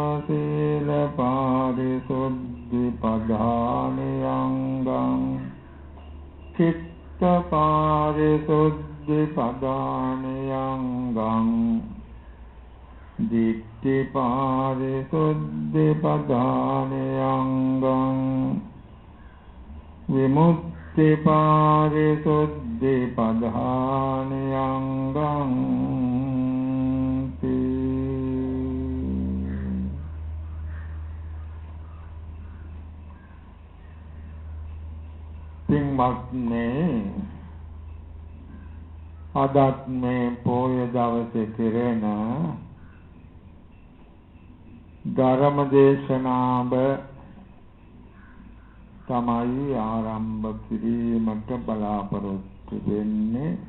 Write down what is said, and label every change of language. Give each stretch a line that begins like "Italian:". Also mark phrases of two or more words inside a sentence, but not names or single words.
Pali: शीलपारिशुद्धिपदानि अङ्गं चित्तपारिशुद्धिपदानि अङ्गं दिट्ठिपारिशुद्धिपदानि अङ्गं विमुक्तिपारिशुद्धिपदानि अङ्गं පින්වත්නි
Sinhala: අදත් මේ පොය දවසේ කෙරෙන ධර්ම දේශනාව තමයි ආරම්භ කිරීමට බලාපොරොත්තු වෙන්නේ.